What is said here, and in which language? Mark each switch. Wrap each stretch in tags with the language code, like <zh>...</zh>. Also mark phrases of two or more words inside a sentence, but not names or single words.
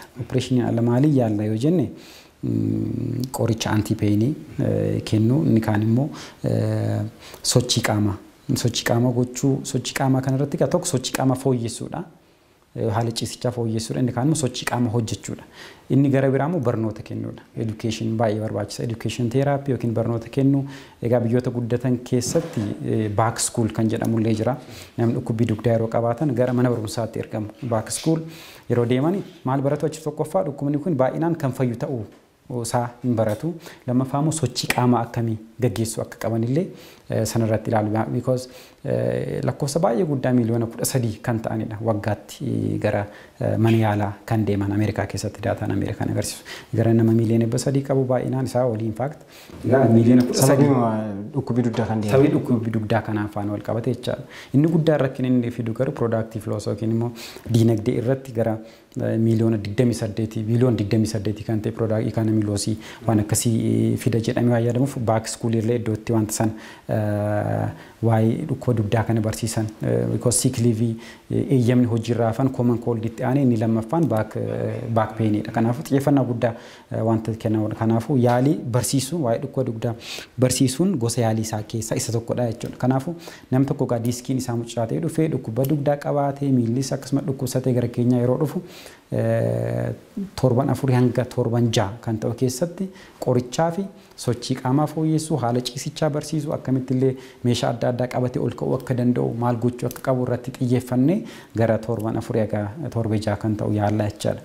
<om>Opereeshiniin ala maalii yaalla yoo jenne qoricha antipeenii kennu inni kaan immoo sochii qaamaa gochuu sochii qaamaa kanarratti tokko sochii qaamaa fooyyessuudha. Haala ciisichaa fooyyessuudha inni kaan immoo sochii qaamaa hojjechuudha. Inni gara biraa immoo barnoota kennuudha. Education baay'ee barbaachisa.</om> <en>Education therapy</en> <om>yookiin barnoota kennu egaa biyyoota guddatan keessatti</om> <en>back school</en> <om>kan jedhamullee jira. Namni dhukkubbii dugdaa yeroo qabaatan gara mana barumsaatti ergamu.</om> <en>Back school</en> <om>yeroo deeman maal baratu achi tokkoffaa dhukkubni kun baay'inaan kan fayyu ta'uu isaa hin baratu. Lammaffaa immoo sochii qaamaa akkamii gaggeessuu akka qabanillee sanarratti ilaalu. Because lakkoofsa baay'ee guddaa miliyoona 13 kan ta'anidha waggaatti gara mana yaalaa kan deeman Ameerikaa keessatti daataan Ameerikaan agarsiisu. Gara nama miliyoona 300 qabu baay'inaan isaa olii</om> <en>in fact</en> <om>miliyoona 13 dhukkubii dugdaa kan deeman. Sababii dhukkubii dugdaa kanaan faana wal qabate jechaadha. Inni guddaan rakkina inni fidu garuu</om> <en>productive loss</en> <om>yookiin immoo diinagdee irratti gara miliyoona 28 biliyoona 28 kan ta'e</om> <en>product economy loss</en> <om>waan akkasii fida jedhamee waa yaadamuuf</om> <en>back school</en> <om>irraa iddootti wanta san waa'ee dhukkuba dugdaa kana barsiisan because</om> <en>sick leave</en> <om>eeyyamni hojiirraa hafan</om> <en>common cold</en> <om>itti aanee inni lammaffaan</om> <en>back painidha.</en> <om>Kanaafuu xiyyeeffannaa guddaa wanta kennamuudha. Kanaafuu yaalii barsiisuu waa'ee dhukkuba dugdaa barsiisuun gosa yaalii isaa keessaa isa tokkodha jechuudha. Kanaafuu nam tokko gaa diiskiin isaa mucucaatee dhufee dhukkuba dugdaa qabaatee miillis akkasuma dhukkubsatee gara keenyaa yeroo dhufu torban 4 hanga torban 6 kan ta'u keessatti qorichaa fi sochii qaamaa fooyyessuu haala ciisichaa barsiisuu akkamittillee meeshaa adda addaa qabatee ol ka'uu akka danda'u maal gochuu akka qabu irratti xiyyeeffannee gara torban 4 hanga torbee 6 kan ta'u yaalla jechaadha.</om>